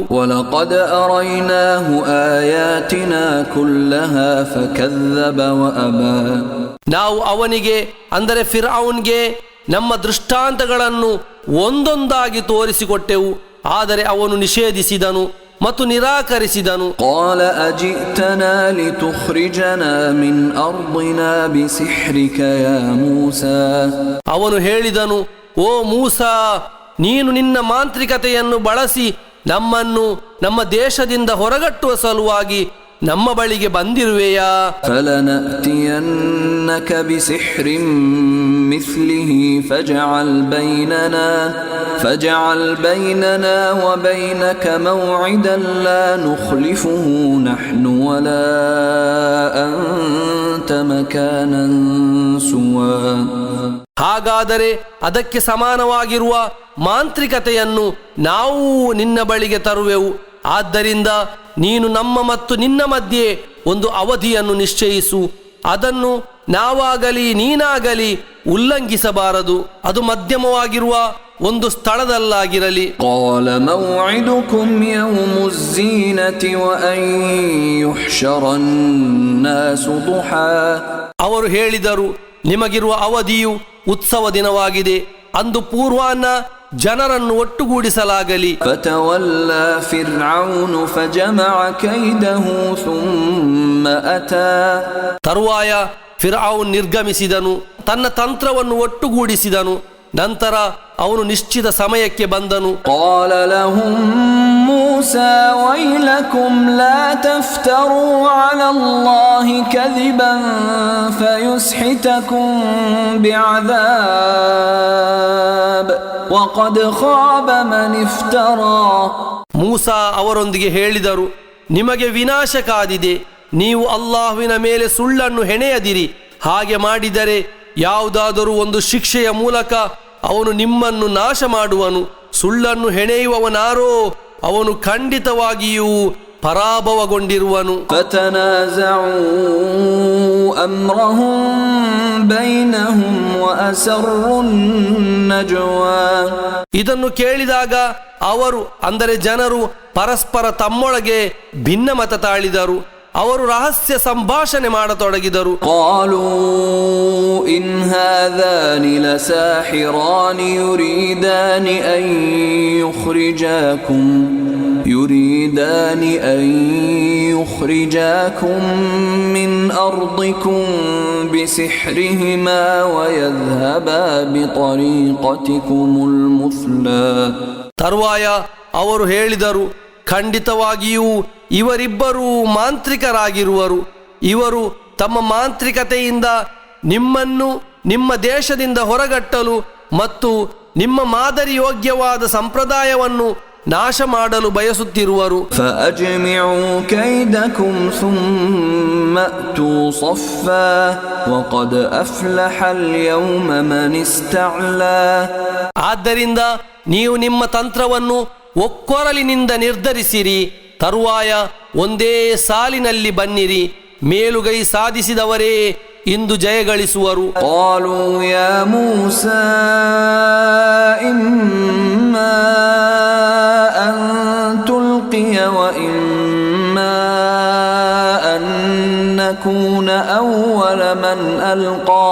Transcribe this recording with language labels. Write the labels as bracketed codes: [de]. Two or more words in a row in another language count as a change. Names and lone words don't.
[ar] ولقد أريناه آياتنا كلها فكذب وأبى. [kn] ನಾವು ಅವನಿಗೆ ಅಂದರೆ ಫಿರ್ಔನ್ಗೆ ನಮ್ಮ ದೃಷ್ಟಾಂತಗಳನ್ನು ಒಂದೊಂದಾಗಿ ತೋರಿಸಿಕೊಟ್ಟೆವು, ಆದರೆ ಅವನು ನಿಷೇಧಿಸಿದನು ಮತ್ತು ನಿರಾಕರಿಸಿದನು. [ar] قال أجئتنا لتخرجنا من أرضنا بسحرك يا موسى. [kn] ಅವನು ಹೇಳಿದನು, ಓ ಮೂಸಾ, ನೀನು ನಿನ್ನ ಮಾಂತ್ರಿಕತೆಯನ್ನು ಬಳಸಿ ನಮ್ಮನ್ನು ನಮ್ಮ ದೇಶದಿಂದ ಹೊರಗಟ್ಟುವ ಸಲುವಾಗಿ ನಮ್ಮ ಬಳಿಗೆ ಬಂದಿರುವೆಯಾ? [ar] فلنأتينك بسحر مثله فاجعل بيننا وبينك موعدا لا نخلفه نحن ولا أنت مكانا سوى. [kn] ಹಾಗಾದರೆ ಅದಕ್ಕೆ ಸಮಾನವಾಗಿರುವ ಮಾಂತ್ರಿಕತೆಯನ್ನು ನಾವು ನಿನ್ನ ಬಳಿಗೆ ತರುವೆವು. ಆದ್ದರಿಂದ ನೀನು ನಮ್ಮ ಮತ್ತು ನಿನ್ನ ಮಧ್ಯೆ ಒಂದು ಅವಧಿಯನ್ನು ನಿಶ್ಚಯಿಸು, ಅದನ್ನು ನಾವಾಗಲಿ ನೀನಾಗಲಿ ಉಲ್ಲಂಘಿಸಬಾರದು, ಅದು ಮಧ್ಯಮವಾಗಿರುವ ಒಂದು ಸ್ಥಳದಲ್ಲಾಗಿರಲಿ. [ar] قال موعدكم يوم الزينة وأن يحشر الناس ضحى. [kn] ಅವರು ಹೇಳಿದರು, ನಿಮಗಿರುವ ಅವಧಿಯು ಉತ್ಸವ ದಿನವಾಗಿದೆ, ಅಂದು ಪೂರ್ವಾಹ್ನ ಜನರನ್ನು ಒಟ್ಟುಗೂಡಿಸಲಾಗಲಿ. [ar] فتولى فرعون فجمع كيده ثم أتى. [kn] ತರುವಾಯ ಫಿರ್ಔನ್ ನಿರ್ಗಮಿಸಿದನು, ತನ್ನ ತಂತ್ರವನ್ನು ಒಟ್ಟುಗೂಡಿಸಿದನು, ನಂತರ ಅವನು ನಿಶ್ಚಿತ ಸಮಯಕ್ಕೆ ಬಂದನು. [ar] قال لهم موسى ويلكم لا تفتروا على الله كذبا فيسحتكم بعذاب وقد خاب من افترى. [kn] ಮೂಸಾ ಅವರೊಂದಿಗೆ ಹೇಳಿದರು, ನಿಮಗೆ ವಿನಾಶ ಕಾದಿದೆ, ನೀವು ಅಲ್ಲಾಹುವಿನ ಮೇಲೆ ಸುಳ್ಳನ್ನು ಹೆಣೆಯದಿರಿ. ಹಾಗೆ ಮಾಡಿದರೆ ಯಾವುದಾದರೂ ಒಂದು ಶಿಕ್ಷೆಯ ಮೂಲಕ ಅವನು ನಿಮ್ಮನ್ನು ನಾಶ ಮಾಡುವನು. ಸುಳ್ಳನ್ನು ಹೆಣೆಯುವವನಾರೋ ಅವನು ಖಂಡಿತವಾಗಿಯೂ ಪರಾಭವಗೊಂಡಿರುವನು. [ar] فتنازعوا أمرهم بينهم وأسروا النجوى. [kn] ಇದನ್ನು ಕೇಳಿದಾಗ ಅವರು ಅಂದರೆ ಜನರು ಪರಸ್ಪರ ತಮ್ಮೊಳಗೆ ಭಿನ್ನಮತ ತಾಳಿದರು, ಅವರು ರಹಸ್ಯ ಸಂಭಾಷಣೆ ಮಾಡತೊಡಗಿದರು. [ar] قالوا إن هذان لساحران يريدان أن ليخرجاكم من أرضكم بسحرهما ويذهبا بطريقتكم المثلى. [kn] ತರುವಾಯ ಅವರು ಹೇಳಿದರು, ಖಂಡಿತವಾಗಿಯೂ ಇವರಿಬ್ಬರೂ ಮಾಂತ್ರಿಕರಾಗಿರುವರು. ಇವರು ತಮ್ಮ ಮಾಂತ್ರಿಕತೆಯಿಂದ ನಿಮ್ಮನ್ನು ನಿಮ್ಮ ದೇಶದಿಂದ ಹೊರಗಟ್ಟಲು ಮತ್ತು ನಿಮ್ಮ ಮಾದರಿಯೋಗ್ಯವಾದ ಸಂಪ್ರದಾಯವನ್ನು ನಾಶ ಮಾಡಲು ಬಯಸುತ್ತಿರುವರು. [ar] فأجمعوا كيدكم ثم أتوا صفا وقد أفلح اليوم من استعلى. [kn] ಆದ್ದರಿಂದ ನೀವು ನಿಮ್ಮ ತಂತ್ರವನ್ನು ಒಕ್ಕೊರಲಿನಿಂದ ನಿರ್ಧರಿಸಿರಿ. ತರುವಾಯ ಒಂದೇ ಸಾಲಿನಲ್ಲಿ ಬನ್ನಿರಿ. ಮೇಲುಗೈ ಸಾಧಿಸಿದವರೇ ಇಂದು ಜಯಗಳಿಸುವರು. [ar] قالوا يا موسى إما أن تلقي وإما أن نكون أول من ألقى.